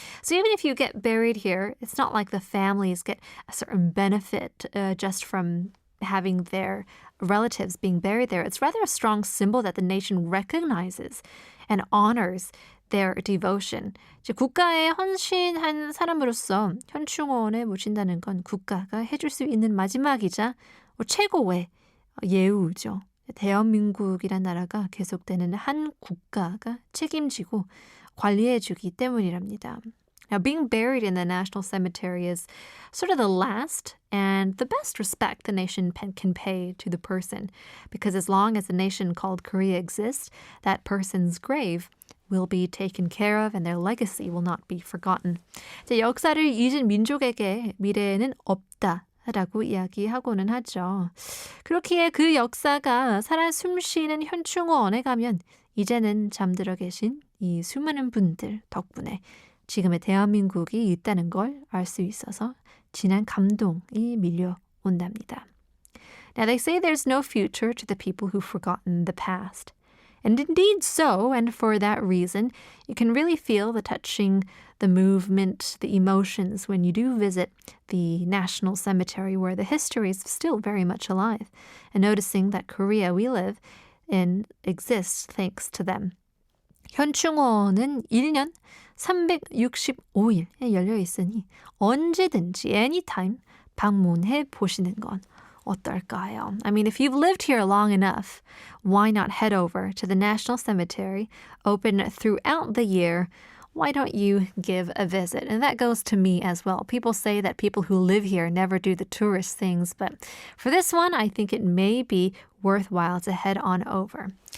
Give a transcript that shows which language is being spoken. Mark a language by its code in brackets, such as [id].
[en] So even if you get buried here, it's not like the families get a certain benefit just from having their relatives being buried there. It's rather a strong symbol that the nation recognizes and honors their devotion. [ko] 이제 국가에 헌신한 사람으로서 현충원에 묻힌다는 건 국가가 해줄 수 있는 마지막이자 최고의 예우죠. 대한민국이란 나라가 계속되는 한 국가가 책임지고 관리해주기 때문이랍니다. [en] Now, being buried in the National Cemetery is sort of the last and the best respect the nation can pay to the person, because as long as the nation called Korea exists, that person's grave will be taken care of and their legacy will not be forgotten. [ko] 이제 역사를 잊은 민족에게 미래에는 없다. 라고 이야기하고는 하죠. 그렇기에 그 역사가 살아 숨쉬는 현충원에 가면 이제는 잠들어 계신 이 수많은 분들 덕분에 지금의 대한민국이 있다는 걸 알 수 있어서 진한 감동이 밀려온답니다. [en] Now they say there's no future to the people who've forgotten the past. And indeed so, and for that reason, you can really feel the movement, the emotions when you do visit the National Cemetery where the history is still very much alive, and noticing that Korea we live in exists thanks to them. [ko] 현충원은 1년 365일에 열려 있으니 언제든지 [en] anytime [ko] 방문해 보시는 건 어떨까요? [en] I mean, if you've lived here long enough, why not head over to the National Cemetery, open throughout the year? Why don't you give a visit? And that goes to me as well. People say that people who live here never do the tourist things, but for this one, I think it may be worthwhile to head on over.